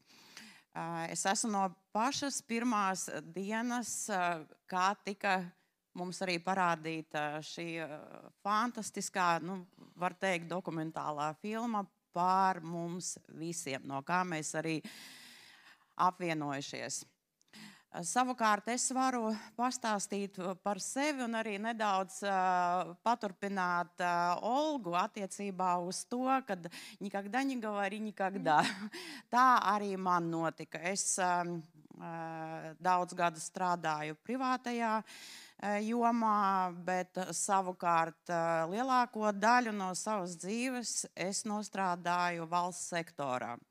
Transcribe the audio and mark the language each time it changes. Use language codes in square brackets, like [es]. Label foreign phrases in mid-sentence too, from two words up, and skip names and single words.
[lv] Es esmu no pašas pirmās dienas, kā tika mums arī parādīta šī fantastiskā, var teikt, dokumentālā filma par mums visiem, no kā mēs arī apvienojušies. Savukārt es varu pastāstīt par sevi un arī nedaudz paturpināt Olgu attiecībā uz to, kad [ru] никогда не говори никогда. [lv] Tā arī man notika. Es daudz gadu strādāju privātajā jomā, bet savukārt lielāko daļu no savas dzīves es nostrādāju valsts sektorā.